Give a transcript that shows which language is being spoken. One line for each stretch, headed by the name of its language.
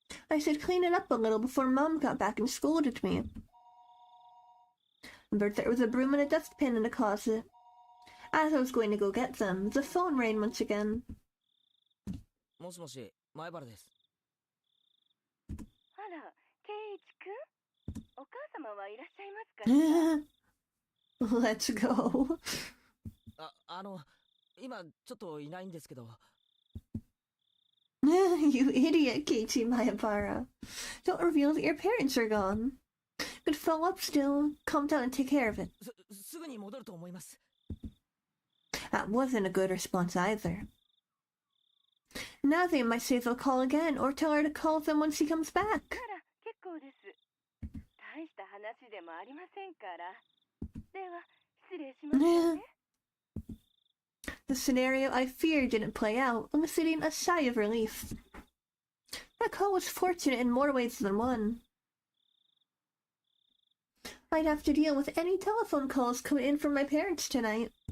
English: I said clean it up a little before Mom got back and scolded me. But there was a broom and a dustpan in the closet. As I was going to go get them, the phone rang once again.
Japanese: もしもし、前原です。あら、ケイイチくん、お母様はいらっしゃいますか？
English: Let's go.
Japanese: 今ちょっといないんですけど。
English: You idiot, Keiichi Mayabara. Don't reveal that your parents are gone. Could follow up still. Calm down and take care of it.
Japanese: すぐに戻ると思います。
English: That wasn't a good response either. Now they might say they'll call again, or tell her to call them once he comes back.
Japanese: なら、結構です。大した話でもありませんから。では、失礼しますね。
English: The scenario I feared didn't play out, eliciting a sigh of relief. That call was fortunate in more ways than one. I'd have to deal with any telephone calls coming in from my parents tonight.